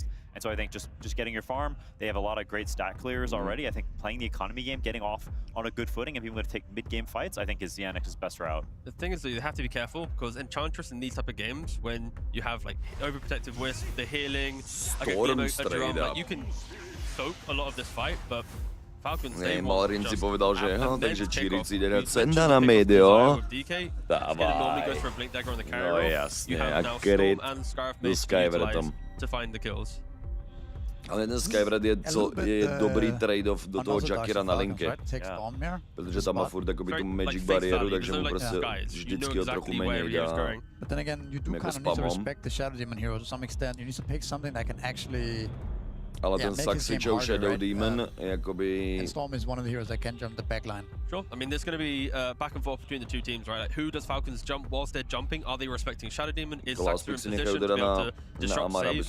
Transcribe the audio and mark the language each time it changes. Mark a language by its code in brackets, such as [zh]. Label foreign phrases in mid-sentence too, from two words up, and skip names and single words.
[en] And so I think just getting your farm, they have a lot of great stat clears already. I think playing the economy game, getting off on a good footing and being able to take mid-game fights, I think is Yannex's best route. The thing is that you have to be careful, because Enchantress in these type of games, when you have like overprotective Wisp, the healing, like a drum, like you can soak a lot of this fight, but [sk] Nej, Malrin si povedal, že takže Chiri si ide dať Senda na mid, jo? Dávaj. No jasne, a Crit do Skywrathom. Ale ten Skyward je dobrý trade-off do toho Jakira na linky. [cs] Protože tam má furt jakoby tu magic bariéru, takže mu prostě vždycky o trochu méně dá. [en] But then again, you do kind of need to respect the Shadow Demon hero to some extent. You need to pick something that can actually. [cs] Ale ten Saxičou Shadow Demon jakoby. [en] And Storm is one of the heroes that can jump the backline. Sure. I mean, there's going to be back and forth between the two teams, right? Like, who does Falcons jump whilst they're jumping? Are they respecting Shadow Demon? Is Saxter in position to be able to disrupt saves?